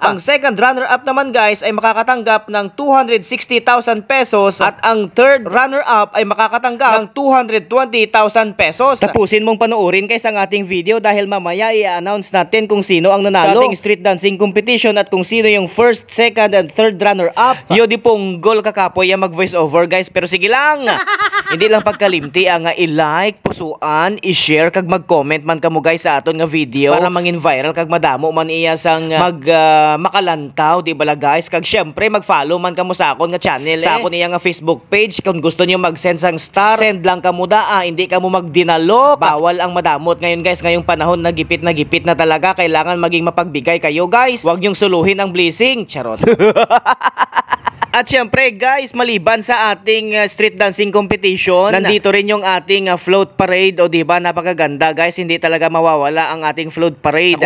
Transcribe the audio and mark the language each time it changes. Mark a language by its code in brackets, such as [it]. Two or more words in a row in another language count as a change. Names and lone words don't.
[tl] Ang [en] second runner-up [tl] naman guys ay makakatanggap ng 260,000 pesos. At ang [en] third runner-up [tl] ay makakatanggap ng 220,000 pesos. Tapusin mong panoorin guys ang ating video dahil mamaya i-announce natin kung sino ang nanalo sa ating [en] street dancing competition [tl] at kung sino yung [en] first, second, and third runner-up. [hil] Yo di punggol kakapoy mag [en] voice over [hil] guys, pero sige lang. Hindi lang pagkalimti ang i-like, pusuan, i-share kag mag-comment man kamo guys sa aton nga video para mangin viral kag madamo man iya sang makalantaw di bala guys. Kag syempre mag-follow man kamo sa akon nga channel sa akon iya nga Facebook page. Kung gusto niyo mag-send sang star, send lang kamo da, hindi kamo magdinalo. [tl] Bawal ang madamot ngayon guys. Ngayong panahon nagipit na talaga. Kailangan maging mapagbigay kayo guys. Huwag niyong suluhin ang blessing. Charot. At syempre guys, maliban sa ating [en] street dancing competition, [tl] nandito rin yung ating [en] float parade. [tl] O diba, napakaganda guys. Hindi talaga mawawala ang ating [en] float parade.